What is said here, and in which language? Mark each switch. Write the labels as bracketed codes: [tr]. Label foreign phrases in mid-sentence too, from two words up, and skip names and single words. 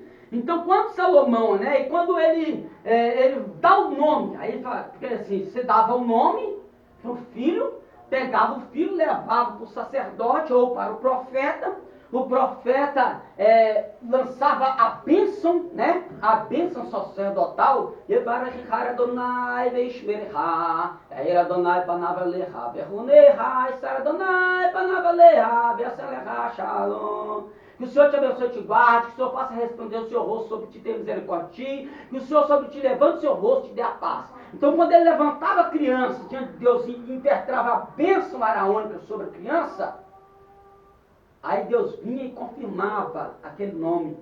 [pt] Então quando Salomão, né, e quando ele dá o nome, aí ele fala, porque assim, você dava o nome para o filho, pegava o filho, levava para o sacerdote ou para o profeta o profeta lançava a bênção, né? A bênção sacerdotal. [he] יברכך אדוני וישמרך יאר אדוני פניו אליך ויחנך ישא אדוני פניו אליך וישם לך שלום. [pt] Que o Senhor te abençoe e te guarde, que o Senhor faça resplandecer o seu rosto sobre ti, ter misericórdia de ti, que o Senhor sobre ti levante o seu rosto e te dê a paz. Então, quando ele levantava a criança diante de Deus e impetrava a bênção araônica sobre a criança, aí Deus vinha e confirmava aquele nome.